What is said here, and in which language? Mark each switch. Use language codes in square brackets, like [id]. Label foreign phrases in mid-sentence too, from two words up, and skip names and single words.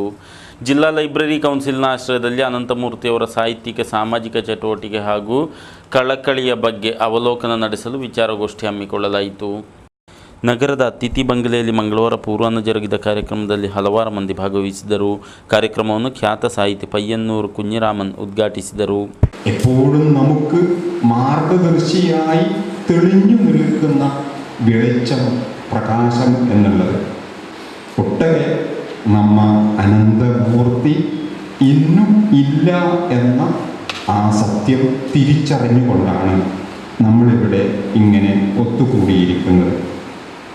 [kn] ಜಿಲ್ಲಾ [en] library council [kn] ಆಶ್ರಯದಲ್ಲಿ ಅನಂತಮೂರ್ತಿಯವರ ಸಾಹಿತ್ಯಿಕ, ಸಾಮಾಜಿಕ ಚಟುವಟಿಕೆ ಹಾಗೂ ಕಳಕಳಿಯ ಬಗ್ಗೆ ಅವಲೋಕನ ನಡೆಸಲು ವಿಚಾರಗೋಷ್ಠಿ ಹಮ್ಮಿಕೊಳ್ಳಲಾಯಿತು. ನಗರದ ಅತಿಥಿ ಬಂಗಲೆಯಲ್ಲಿ ಮಂಗಳವಾರ ಪೂರ್ವಾಹ್ನ ಜರುಗಿದ ಕಾರ್ಯಕ್ರಮದಲ್ಲಿ ಹಲವಾರು ಮಂದಿ ಭಾಗವಹಿಸಿದರು. ಕಾರ್ಯಕ್ರಮವನ್ನು ಖ್ಯಾತ ಸಾಹಿತಿ പയ്യന്നൂർ കുഞ്ഞിരാമൻ ഉദ്ഘാಟಿಸಿದರು. [ml] എപ്പോഴും നമുക്ക് മാർഗദർശിയായി തെളിഞ്ഞു നിൽക്കുന്ന വെളിച്ചം, പ്രകാശം എന്നുള്ളത് ഒട്ടകെ നമ്മ അനന്തമൂർത്തി ഇന്നും ഇല്ല എന്ന ആ സത്യം തിരിച്ചറിഞ്ഞുകൊണ്ടാണ് നമ്മളിവിടെ ഇങ്ങനെ ഒത്തുകൂടിയിരിക്കുന്നത്.